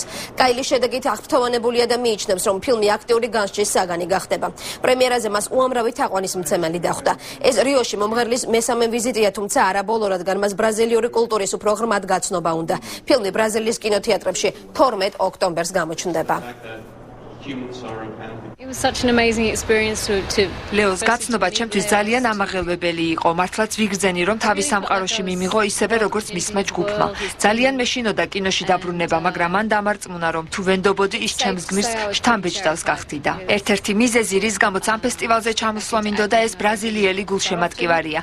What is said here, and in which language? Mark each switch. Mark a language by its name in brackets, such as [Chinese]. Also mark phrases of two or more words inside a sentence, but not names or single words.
[Georgian] კაილის შედეგით აღფრთოვანებულია და მიიჩნევს, რომ ფილმი აქტიური განსჯის საგანი გახდება. პრემიერაზე მას უამრავი თაყვანისმცემელი დახვდა. ეს რიოში მომღერლის მესამე ვიზიტია, თუმცა არა ბოლო, რადგან მას ბრაზილიური კულტურის უფრო ღრმად გაცნობა უნდა. ფილმი ბრაზილიის კინოთეატრებში 12 ოქტომბერს გამოჩნდება. [English] It was such an amazing experience to [Georgian] ლეოს გაცნობა ჩემთვის ძალიან ამაღელვებელი იყო. მართლაც ვიგრძენი, რომ თავის სამყაროში მიმიღო ისევე როგორც მისმა ჯგუფმა. ძალიან მეშინოდა კინოში დაბრუნება, მაგრამ მან დამარწმუნა, რომ თუ ვენდობოდი, ის ჩემს გმირს შთამბეჭდავს გახდიდა. ერთ-ერთი მიზეზი, რის გამოც ამ ფესტივალზე ჩამოსვლა მინდოდა, ეს ბრაზილიელი გულშემატკივარია.